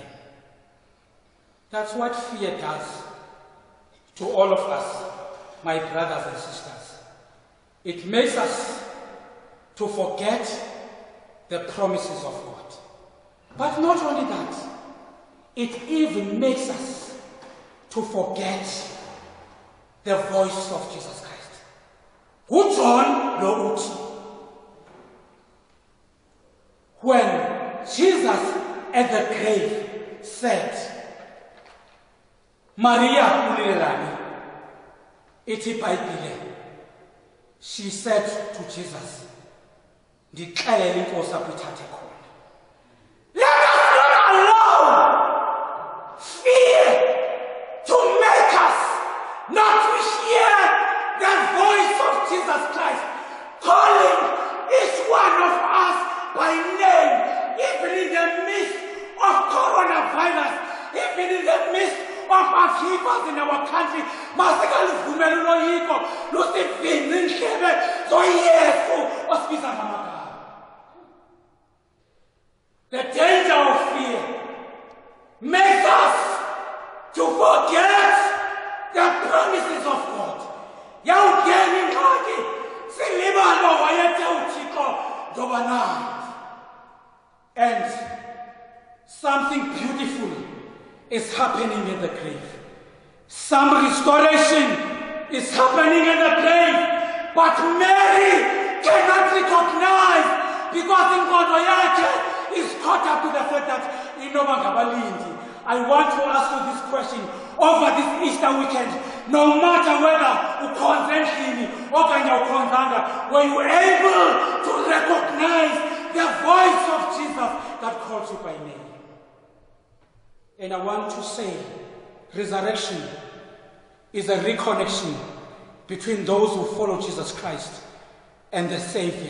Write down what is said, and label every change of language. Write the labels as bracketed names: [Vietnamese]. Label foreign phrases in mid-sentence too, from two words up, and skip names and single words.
[English] That's what fear does to all of us, my brothers and sisters. It makes us to forget the promises of God. But not only that, it even makes us to forget the voice of Jesus Christ. [Xhosa] Ujon lo uthi. [English] When Jesus at the grave said, Maria [Xhosa] ulilelani, ithi iBhayibhile, [English] she said to Jesus, [Xhosa] ndixelele inkosi apho ithathe khona. [English] Let us not allow fear to make us not to hear the voice of Jesus Christ calling each one of us by name, even in the midst of coronavirus, even in the midst of upheavals in our country. [Xhosa] Masekalivumela uloyiko lusivince indlebe zoYesu osibiza ngamagama. [English] The danger of fear makes us to forget the promises of God. [Xhosa] Yawungena ingxaki silibala wayethe uThixo ndoba nathi. [English] And something beautiful is happening in the grave. Some restoration is happening in the grave, but Mary cannot recognize because [Xhosa] Nkonzo yakhe [English] is caught up to the fact that I want to ask you this question over this Easter weekend. No matter whether [Xhosa] ukhonzendlini okanye ukhonzanga, [English] were you able to recognize the voice of Jesus that calls you by name? And I want to say, resurrection is a reconnection between those who follow Jesus Christ and the Savior.